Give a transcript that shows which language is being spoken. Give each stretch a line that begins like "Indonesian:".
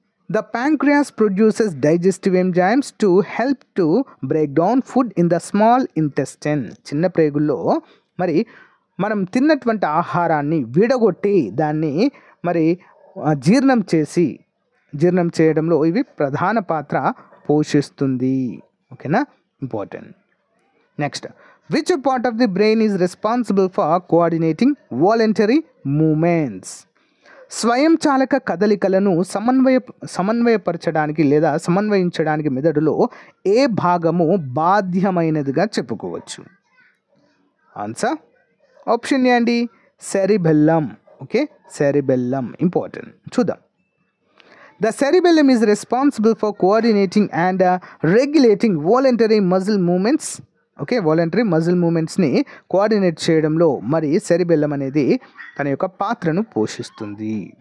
English: The pancreas produces digestive enzymes to help to break down food in the small intestine.
Telugu: చిన్న ప్రేగుల్లో మరి మనం తిన్నటువంటి ఆహారాన్ని విడగొట్టి దాన్ని మరి జీర్ణం చేయడంలో ఇవి ప్రధాన పాత్ర పోషిస్తుంది. ఓకేనా, important.
English: Next, which part of the brain is responsible for coordinating voluntary movements?
Telugu: స్వయం చాలక కదలికలను సమన్వయపరచడానికి లేదా సమన్వయించడానికి మెదడులో ఏ భాగము బాధ్యమైనదిగా చెప్పుకోవచ్చు?
English: Answer option A అండి, cerebellum. Okay, cerebellum important.
Telugu: చూద్దాం.
English: The cerebellum is responsible for coordinating and regulating voluntary muscle movements.
Telugu: Okay,
English: voluntary muscle మూమెంట్స్ని
Telugu: coordinate చేయడంలో మరి సెరిబెల్లం అనేది తన యొక్క పాత్రను పోషిస్తుంది.